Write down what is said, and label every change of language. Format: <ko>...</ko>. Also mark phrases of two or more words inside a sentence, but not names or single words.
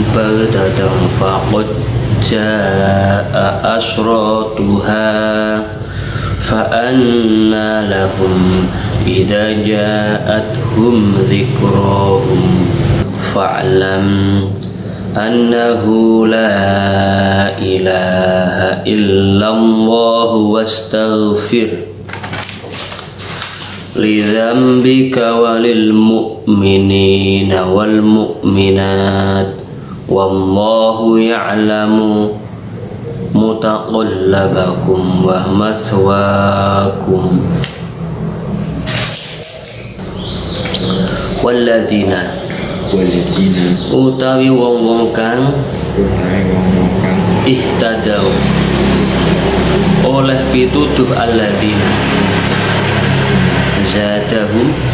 <ar>بغتة فقد جاء أشراطها فأنى لهم إذا جاءتهم ذكراهم فاعلم أنه لا إله إلا الله واستغفر لذنبك وللمؤمنين والمؤمنات والله يعلم متقلبكم ومثواكم.</ar> <jv>Walladzina utawi wong-wong kang ihtadaw oleh pituduh</jv> <ar>الذين زادهم</ar>